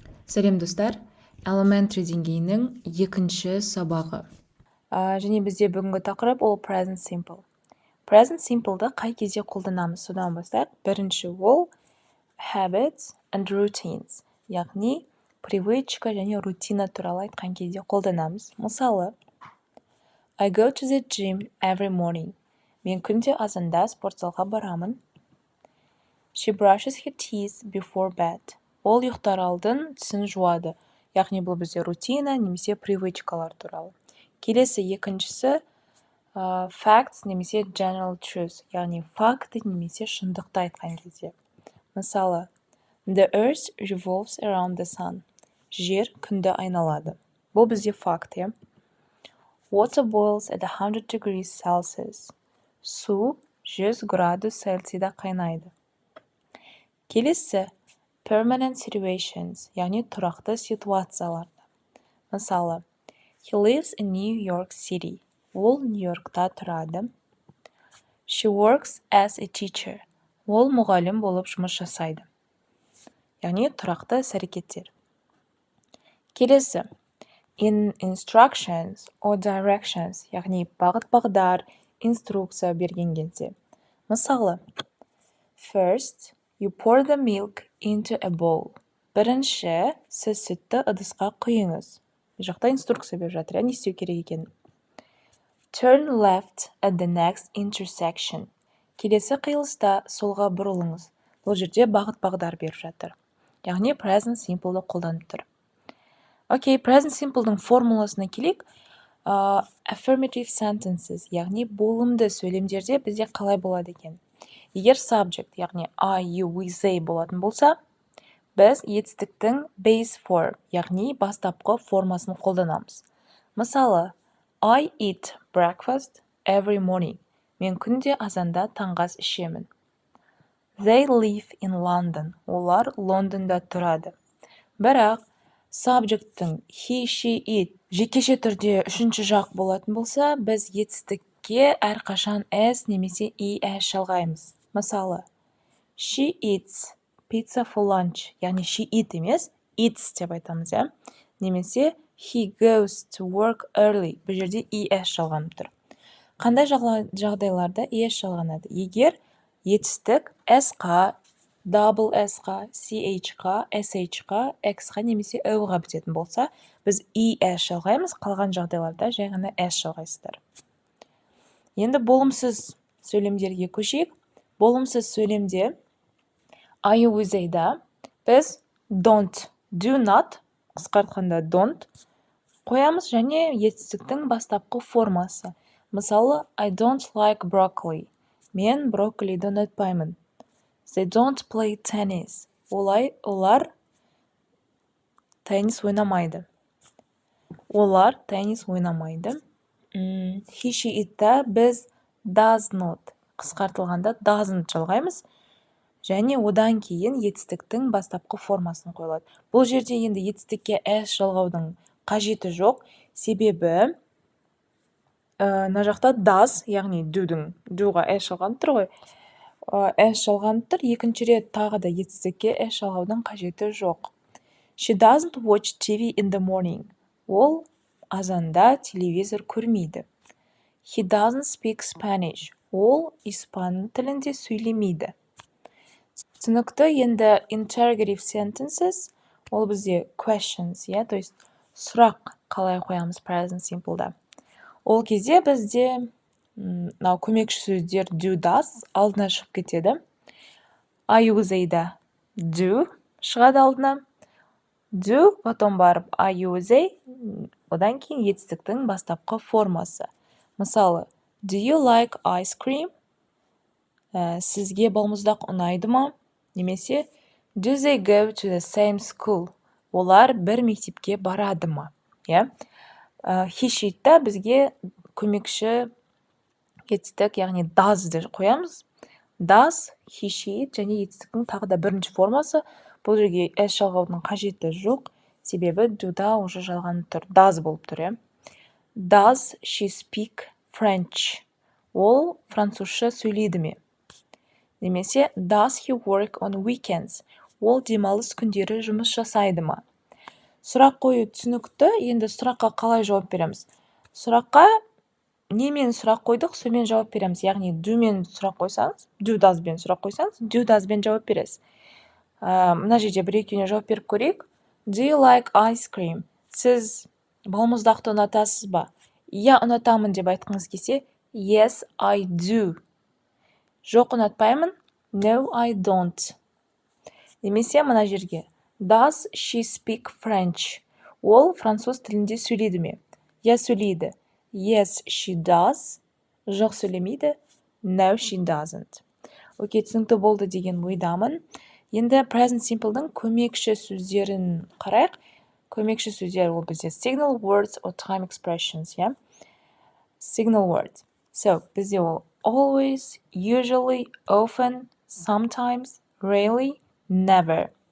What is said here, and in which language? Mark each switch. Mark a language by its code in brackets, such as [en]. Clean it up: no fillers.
[kk] Сәлем достар, Elementary деңгейінің екінші сабағы. Және бізде бүгінгі тақырып ол present simple. Present simple'ды қай кезде қолданамыз? Содан бастайық. Бірінші ол [en] habits and routines, [kk] яғни [ru] привычка [kk] және рутина туралы айтқан кезде қолданамыз. [en] Мысалы, I go to the gym every morning. [kk] Мен күнде азанда спортзалға барамын. [en] She brushes her teeth before bed. [kk] Ол ұйықтар алдын тісін жуады. Яғни бұл бізде рутина немесе привычкалар туралы. Келесі екіншісі facts немесе [en] general truth, [kk] яғни факты немесе шындықты айтқан кезде. [en] Мысалы, the earth revolves around the sun. [kk] Жер күнді айналады. Бұл бізде факт, иә. [en] Water boils at 100 degrees Celsius. [kk] Су 100 градус Цельсияда қайнайды. Келесі [en] permanent situations, [kk] яғни тұрақты ситуацияларда. [en] Мысалы, he lives in New York City. [kk] Ол Нью-Йоркта тұрады. [en] She works as a teacher. [kk] Ол мұғалім болып жұмыс жасайды. Яғни тұрақты іс-әрекеттер. Келесі [en] in instructions or directions, [kk] яғни бағыт-бағдар, инструкция берген кезде. [en] Мысалы, first, you pour the milk into a bowl. [kk] Бірінші, сіз сүтті ыдысқа құйыңыз. Бұл жақта инструкция беріп жатыр, не істеу керек екенін. [en] Turn left at the next intersection. [kk] Келесі қиылыста солға бұрылыңыз. Бұл жерде бағыт-бағдар беріп жатыр. Яғни present simple'ды қолданып тұр. Окей, present simple'дың формуласына келейік. [en] Affirmative sentences, [kk] яғни болымды сөйлемдерде бізде қалай болады екен? Егер subject, яғни I, you, we, they болатын болса, біз етістіктің [en] base form, [kk] яғни бастапқы формасын қолданамыз. [en] Мысалы, I eat breakfast every morning. [kk] Мен күнде азанда таңғы ас ішемін. [en] They live in London. [kk] Олар Лондонда тұрады. Бірақ subject'тің he, she, it жекеше түрде үшінші жақ болатын болса, біз етістікке әрқашан s немесе es жалғаймыз. [en] Мысалы, she eats pizza for lunch. [kk] Яғни [en] she eat [kk] емес, eats деп айтамыз, иә? Немесе [en] he goes to work early. [kk] Бұл жерде es жалғанып тұр. Қандай жағдайларда es жалғанады? Егер етістік s-қа, double s-қа, ch-қа, sh-қа, x-қа немесе o-ға бітетін болса, біз es жалғаймыз, қалған жағдайларда жай ғана s жалғайсыздар. Енді болымсыз сөйлемдерге көшейік. Болымсыз сөйлемде I, you, we, they'да біз don't, do not, қысқартқанда don't қоямыз және етістіктің бастапқы формасы. [en] Мысалы, I don't like broccoli. [kk] Мен брокколиді ұнатпаймын. [en] They don't play tennis. [kk] Олар теннис ойнамайды. Олар теннис ойнамайды. He, she, it'та біз does not, қысқартылғанда doesn't жалғаймыз. Және одан кейін етістіктің бастапқы формасын қойылады. Бұл жерде енді етістікке s жалғаудың қажеті жоқ. Себебі мына жақта does, яғни do'ға s жалғанып тұр ғой. S жалғанып тұр. Екінші рет тағы да етістікке s жалғаудың қажеті жоқ. [en] She doesn't watch TV in the morning. [kk] Ол азанда телевизор көрмейді. [en] He doesn't speak Spanish. [kk] Ол испан тілінде сөйлемейді. Түсінікті. Енді [en] interrogative sentences, [kk] ол бізде questions, [ru] то есть [kk] сұрақ қалай қоямыз present simple'да. Ол кезде бізде көмекші сөздер do, does алдына шығып кетеді. I, you, they'да do шығады алдына. Do, [ru] потом [kk] барып I, you, they, одан кейін етістіктің бастапқы формасы. [en] Мысалы, do you like ice cream? [kk] Сізге балмұздақ ұнайды ма? [en] Немесе, do they go to the same school? [kk] Олар бір мектепке барады ма? He, she'тта бізге көмекші етістік, яғни does'ды қоямыз. Does, he, she және етістіктің тағы да бірінші формасы. Бұл жерге s жалғаудың қажеті жоқ. Себебі do'да [ru] уже [kk] жалғанып тұр. [en] Does [kk] болып тұр, [en] Does she speak French? [kk] Ол французша сөйлейді ме? Немесе, [en] does he work on weekends? [kk] Ол демалыс күндері жұмыс жасайды ма? сұрақ қою түсінікті, енді сұраққа қалай жауап береміз? Сұраққа немен сұрақ қойдық, сомен жауап береміз. Яғни doмен сұрақ қойсаңыз, do doesбен сұрақ қойсаңыз, do doesбен жауап бересіз. Мына жерде бір екеуіне жауап беріп көрейік. [en] Do you like ice cream? [kk] Сіз балмұздақты ұнатасыз ба? Иә, ұнатамын деп айтқыңыз келсе, [en] yes, I do. [kk] Жоқ, ұнатпаймын. [en] No, I don't. [kk] Немесе мына жерге. [en] Does she speak French? [kk] Ол француз тілінде сөйлейді ме? Иә, сөйлейді. [en] Yes, she does. [kk] Жоқ, сөйлемейді. [en] No, she doesn't. [kk] Окей, түсінікті болды деген ойдамын. Енді present simple'дың көмекші сөздерін қарайық. Көмекші сөздер ол бізде [en] signal words or time expressions, yeah? Signal words. So, [kk] бізде ол [en] always, usually, often, sometimes, rarely, never.